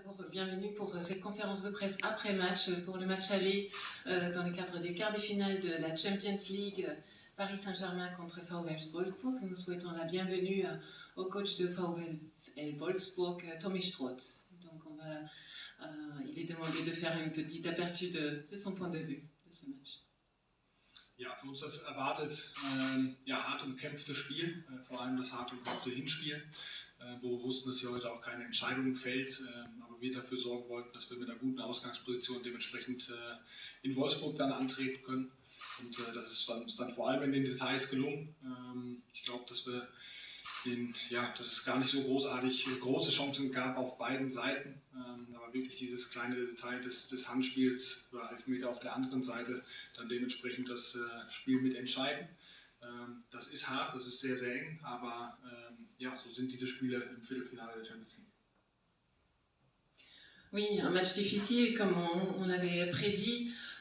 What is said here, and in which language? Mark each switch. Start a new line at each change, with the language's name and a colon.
French: Bienvenue pour cette conférence de presse après-match, pour le match aller dans le cadre du quart de finale de la Champions League Paris Saint-Germain contre VfL Wolfsburg. Nous souhaitons la bienvenue au coach de VfL Wolfsburg, Tommy Stroth. Donc il est demandé de faire un petit aperçu de son point de vue de ce match.
German: Ja, für uns das erwartet hart umkämpftes Spiel, vor allem das hart umkämpfte Hinspiel, wo wir wussten, dass hier heute auch keine Entscheidung fällt, aber wir dafür sorgen wollten, dass wir mit einer guten Ausgangsposition dementsprechend in Wolfsburg dann antreten können. Und das ist uns dann vor allem in den Details gelungen. Ich glaube, dass es gar nicht so großartig große Chancen gab auf beiden Seiten, aber wirklich dieses kleine Detail des Handspiels oder Elfmeter auf der anderen Seite dann dementsprechend das Spiel mitentscheiden. Das ist hart, das ist sehr, sehr eng, aber so sind diese Spiele im Viertelfinale der Champions League.
French: Oui, un match difficile comme on l'avait prédit.